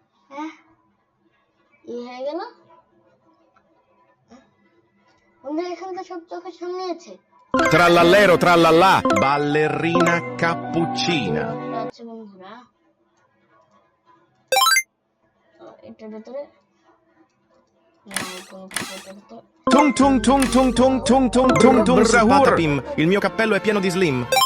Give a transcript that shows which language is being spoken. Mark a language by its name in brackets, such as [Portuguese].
[Bangla] হ্যাঁ, হয়ে গেল বন্ধুরা। এখানে তো সব চোখের সামনে আছে। [Italian] Trallallero trallallà. Ballerina cappuccina. [Bangla] এটা আছে বন্ধুরা, এটার ভেতরে না, কোনো কিছু এটার ভেতরে। Tung tung tung tung tung tung tung tung tung sahur. [Italian] Patapim, il mio cappello è pieno di slim.